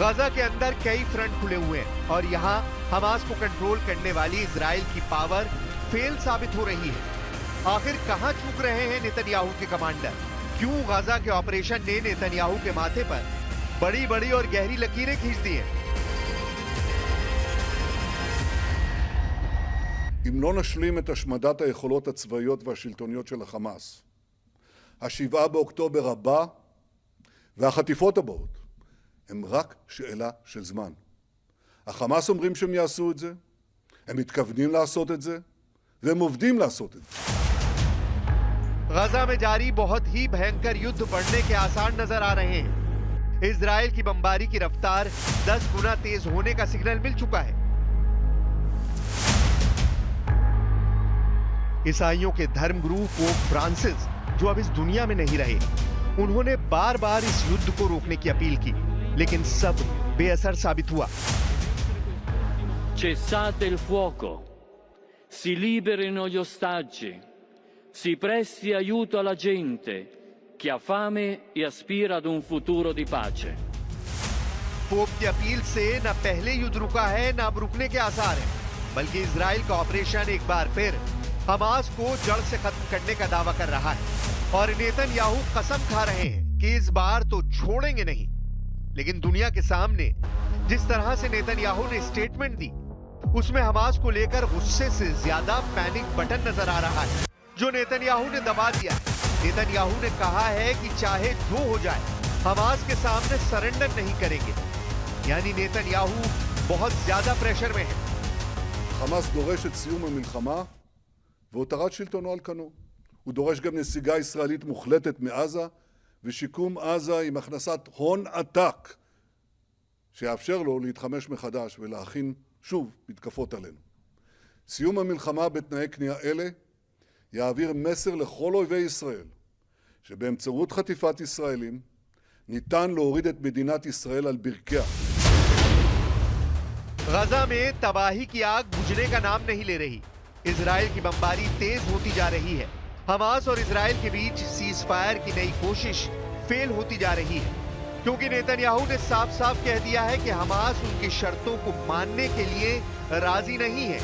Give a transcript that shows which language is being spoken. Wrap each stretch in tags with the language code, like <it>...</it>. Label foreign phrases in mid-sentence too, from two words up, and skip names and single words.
<hi>गजा के अंदर कई फ्रंट खुले हुए हैं और यहाँ हमास को कंट्रोल करने वाली इजराइल की</hi> <en>power fail</en> <hi>साबित हो रही है। आखिर कहां चूक रहे हैं नेतन्याहू के कमांडर? क्यों गजा के ऑपरेशन ने नेतन्याहू के माथे पर बड़ी बड़ी और गहरी लकीरें खींच दी हैं?</hi> <he>אם לא נשלים את השמדת היכולות הצבאיות והשלטוניות של החמאס, ה7 באוקטובר הבא והחטיפות הבאות הם רק שאלה של זמן. החמאס אומרים שהם יעשו את זה, הם מתכוונים לעשות את זה, והם עובדים לעשות את זה.</he> <hi>गजा में जारी बहुत ही भयंकर युद्ध बढ़ने के आसार नजर आ रहे हैं। इजराइल की बमबारी की रफ्तार 10 गुना तेज होने का सिग्नल मिल चुका है। ईसाइयों के धर्मगुरु पोप फ्रांसिस, जो अब इस दुनिया में नहीं रहे, उन्होंने बार बार इस युद्ध को रोकने की अपील की, लेकिन सब बेअसर साबित हुआ।</hi> <it>Cessate il fuoco, si liberino gli ostaggi, si presti aiuto alla gente che ha fame e aspira ad un futuro di pace.</it> <hi>पोप की अपील से न पहले युद्ध रुका है, न अब रुकने के आसार है, बल्कि इजराइल का ऑपरेशन एक बार फिर हमास को जड़ से खत्म करने का दावा कर रहा है और नेतन्याहू कसम खा रहे हैं कि इस बार तो छोड़ेंगे नहीं। लेकिन दुनिया के सामने जिस तरह से नेतन्याहू ने स्टेटमेंट दी, उसमें हमास को लेकर गुस्से से ज्यादा</hi> <en>panic button</en> <hi>नजर आ रहा है, जो नेतन्याहू ने दबा दिया है। नेतन्याहू ने कहा है कि चाहे जो हो जाए, हमास के सामने सरेंडर नहीं करेंगे। यानी नेतन्याहू बहुत ज्यादा प्रेशर में है।</hi> <he>חמאס דורש את סיום המלחמה והותרת שלטונו על כנו. הוא דורש גם נסיגה ישראלית מוחלטת מעזה ושיקום עזה עם הכנסת הון עתק שיאפשר לו להתחמש מחדש ולהכין שוב מתקפות עלינו. סיום המלחמה בתנאי כניעה אלה יעביר מסר לכל אויבי ישראל שבאמצעות חטיפת ישראלים ניתן להוריד את מדינת ישראל על ברכיה.</he> <hi>गजा में तबाही की आग बुझने का नाम नहीं ले रही। इजराइल की बमबारी तेज होती जा रही है। हमास और इजराइल के बीच</hi> <en>cease fire</en> <hi>की नई कोशिश फेल होती जा रही है, क्योंकि नेतन्याहू ने साफ साफ कह दिया है कि हमास उनकी शर्तों को मानने के लिए राजी नहीं है।</hi>